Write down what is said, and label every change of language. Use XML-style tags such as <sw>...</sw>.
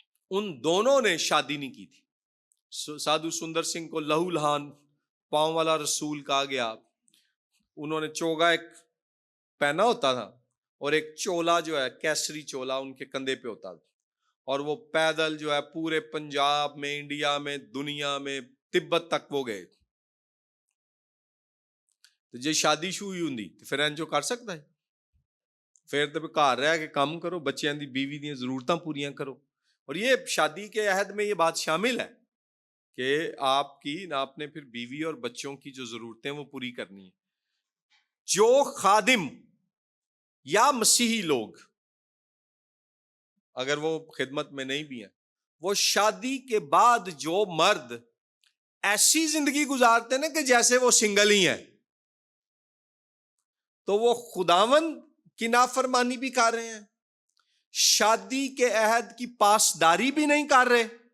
<ur>ان دونوں نے شادی نہیں کی تھی. سادھو سندر سنگھ کو لہو لہان پاؤں والا رسول کہا گیا. انہوں نے چوگا ایک پہنا ہوتا تھا اور ایک چولا جو ہے کیسری چولا ان کے کندھے پہ ہوتا تھا، اور وہ پیدل جو ہے پورے پنجاب میں، انڈیا میں، دنیا میں، تبت تک وہ گئے.</ur> <pa>تو جی شادی شو ہوئی ہوں تو پھر انجو کر سکتا ہے؟ پھر تو گھر رہ کے کام کرو، بچیاں دی بیوی دی ضرورتاں پوریاں کرو.</pa> <ur>اور یہ شادی کے عہد میں یہ بات شامل ہے کہ آپ کی آپ نے پھر بیوی اور بچوں کی جو ضرورتیں وہ پوری کرنی ہے. جو خادم یا مسیحی لوگ اگر وہ خدمت میں نہیں بھی ہیں، وہ شادی کے بعد جو مرد ایسی زندگی گزارتے ہیں نا کہ جیسے وہ سنگل ہی ہیں، تو وہ خداوند کی نافرمانی بھی کر رہے ہیں، شادی کے عہد کی پاسداری بھی نہیں کر رہے،</ur>